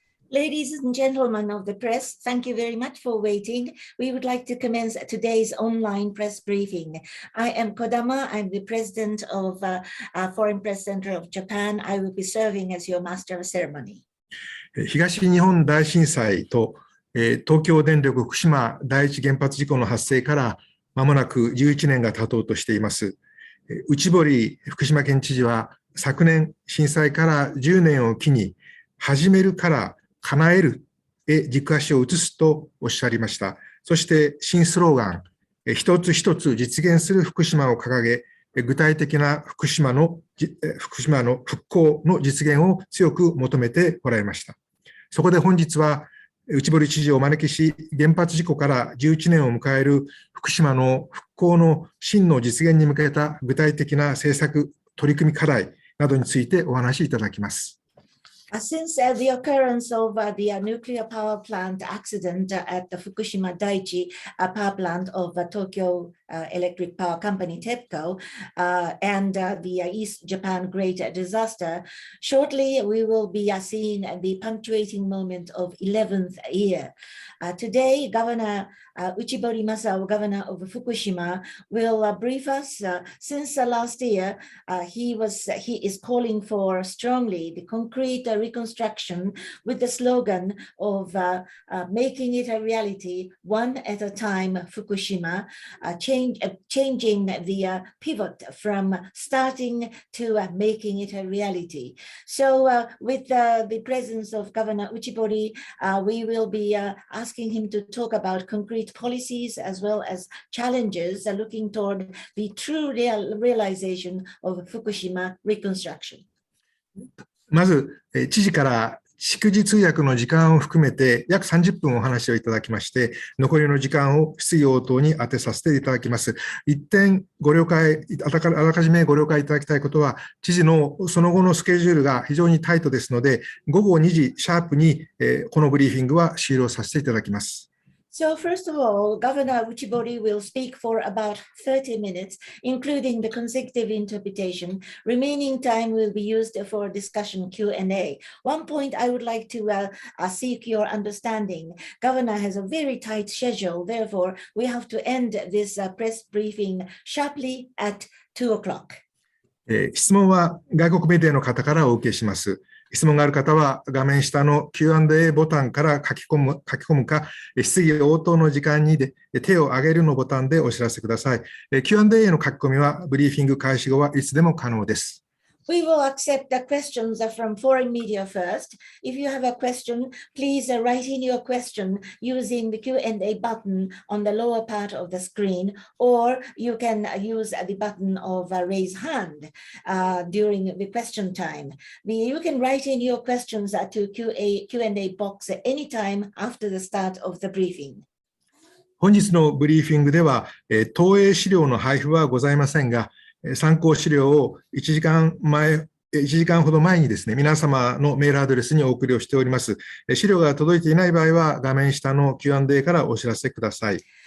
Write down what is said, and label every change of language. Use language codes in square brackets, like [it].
[en] Ladies and gentlemen of the press, thank you very much for waiting. We would like to commence today's online press briefing. I am Kodama. I'm the president of Foreign Press Center of Japan. I will be serving as your master of ceremony. [ja] 東日本大震災と東京電力福島第一原発事故の発生からまもなく11年が経とうとしています。内堀福島県知事は昨年震災から10年を機に始めるから叶えるへ軸足を移すとおっしゃりました。そして新スローガン、一つ一つ実現する福島を掲げ、具体的な福島の復興の実現を強く求めておられました。そこで本日は内堀知事をお招きし、原発事故から11年を迎える福島の復興の真の実現に向けた具体的な政策、取り組み課題などについてお話しいただきます。 [en] Since the occurrence of the nuclear power plant accident at the Fukushima Daiichi power plant of Tokyo Electric Power Company, TEPCO, and the East Japan Great Disaster, shortly we will be seeing the punctuating moment of 11th year. Today, Governor Uchibori Masao, Governor of Fukushima, will brief us. Since last year, he is calling for strongly the concrete reconstruction with the slogan of making it a reality, one at a time, Fukushima, changing the pivot from starting to making it a reality. So with the presence of Governor Uchibori, we will be asking him to talk about concrete policies as well as challenges looking toward the true realization of Fukushima reconstruction. [ja] まず、知事から祝辞通訳の時間を含めて約30分お話をいただきまして、残りの時間を質疑応答に当てさせていただきます。一点ご了解、あらかじめご了解いただきたいことは、知事のその後のスケジュールが非常にタイトですので、午後2時シャープにこのブリーフィングは終了させていただきます。 [en] So first of all, Governor Uchibori will speak for about 30 minutes, including the consecutive interpretation. Remaining time will be used for discussion Q&A. One point I would like to seek your understanding. Governor has a very tight schedule. Therefore, we have to end this press briefing sharply at 2 o'clock. [ja] 質問は外国メディアの方からお受けします。質問がある方は画面下の Q&A ボタンから書き込むか、質疑応答の時間に手を挙げるのボタンでお知らせください。 Q&A の書き込みはブリーフィング開始後はいつでも可能です。 [en] We will accept the questions from foreign media first. If you have a question, please write in your question using the Q&A button on the lower part of the screen, or you can use the button of raise hand during the question time. You can write in your questions to Q&A box at any time after the start of the briefing. [ja] 本日のブリーフィングでは、投影資料の配布はございませんが、参考資料を1時間ほど前にですね、皆様のメールアドレスにお送りをしております。資料が届いていない場合は、画面下の Q&A からお知らせください。